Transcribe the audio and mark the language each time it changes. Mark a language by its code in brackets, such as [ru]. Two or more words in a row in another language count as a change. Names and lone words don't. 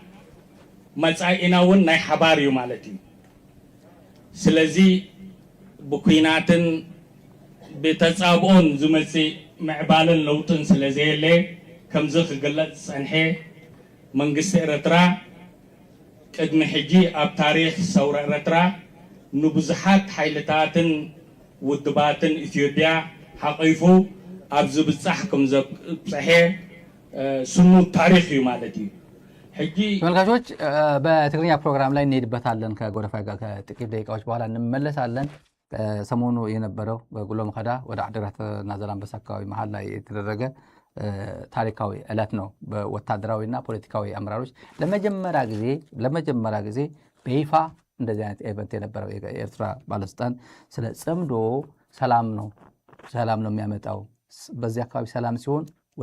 [ti] መጻኢና እውን ናይ ሓባር እዩ ማለት እዩ። ስለዚ ብኩናትን ብተጻብኦን ዝመጽእ ምዕባልን ለውጥን ስለዘየለ ከምዚ ክግለጽ ፀንሐ መንግስቲ ኤርትራ ቅድሚ ሕጂ ኣብ ታሪክ ሰውረ ኤርትራ ንብዙሓት ሓይልታትን ውድባትን ኢትዮጵያ ሓቂፉ ኣብ ዝብጻሕ ከም ዘብጽሐ ስሙት ታሪክ እዩ ማለት እዩ። ሕጂ [am] ተመልካቾች በትግርኛ ፕሮግራም ላይ እንሄድበታለን። ከጎደፋይ ጋር ከጥቂት ደቂቃዎች በኋላ እንመለሳለን። ሰሞኑ የነበረው በጉሎ መኸዳ ወደ ዓዲግራትና ዛላምበሳ አካባቢ መሀል ላይ የተደረገ ታሪካዊ ዕለት ነው። በወታደራዊና ፖለቲካዊ አመራሮች ለመጀመሪያ ጊዜ በይፋ እንደዚህ አይነት ኢቨንት የነበረው የኤርትራ ባለስልጣን ስለ ጽምዶ ሰላም ነው የሚያመጣው፣ በዚህ አካባቢ ሰላም ሲሆን ወደ